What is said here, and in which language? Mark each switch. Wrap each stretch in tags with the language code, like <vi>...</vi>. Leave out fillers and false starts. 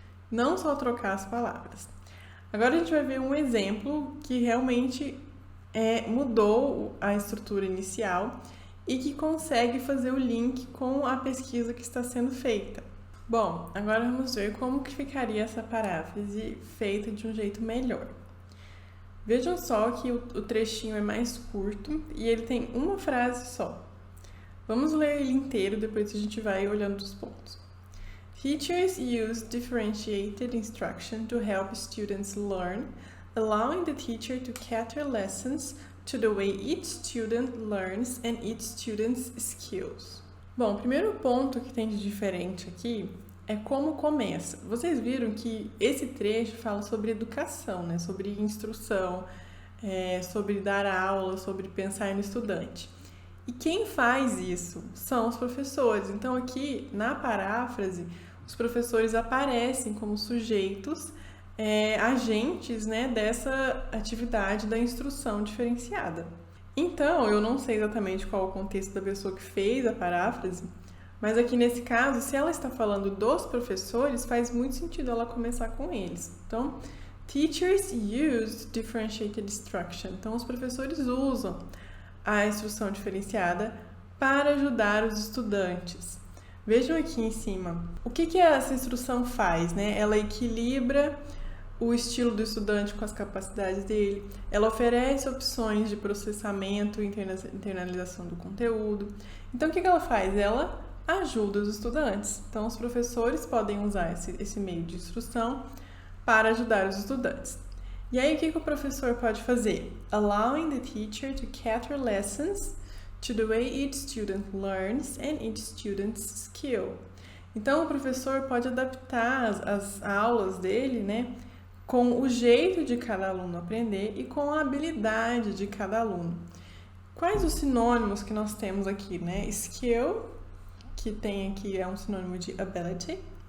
<pt>Não só trocar as palavras. Agora a gente vai ver um exemplo que realmente mudou a estrutura inicial e que consegue fazer o link com a pesquisa que está sendo feita. Bom, agora vamos ver como que ficaria essa paráfrase feita de um jeito melhor. Vejam só que o trechinho é mais curto e ele tem uma frase só. Vamos ler ele inteiro, depois a gente vai olhando os pontos.</pt> <en>Teachers use differentiated instruction to help students learn, allowing the teacher to cater lessons to the way each student learns and each student's skills.</en> <pt>Bom, o primeiro ponto que tem de diferente aqui é como começa. Vocês viram que esse trecho fala sobre educação, né? Sobre instrução, sobre dar aula, sobre pensar no estudante. E quem faz isso são os professores. Então aqui, na paráfrase, os professores aparecem como sujeitos, agentes, né, dessa atividade da instrução diferenciada. Então, eu não sei exatamente qual o contexto da pessoa que fez a paráfrase, mas aqui nesse caso, se ela está falando dos professores, faz muito sentido ela começar com eles. Então,</pt> <en>teachers use differentiated instruction.</en> <pt>Então, os professores usam a instrução diferenciada para ajudar os estudantes. Vejam aqui em cima. O que essa instrução faz, né? Ela equilibra o estilo do estudante com as capacidades dele. Ela oferece opções de processamento e internalização do conteúdo. Então, o que ela faz? Ela ajuda os estudantes. Então, os professores podem usar esse meio de instrução para ajudar os estudantes. E aí, o que o professor pode fazer?</pt> <en>Allowing the teacher to cater lessons to the way each student learns and each student's skill.</en> <pt>Então, o professor pode adaptar as aulas dele, né, com o jeito de cada aluno aprender e com a habilidade de cada aluno. Quais os sinônimos que nós temos aqui, né? Skill, que tem aqui é um sinônimo de ability.</pt>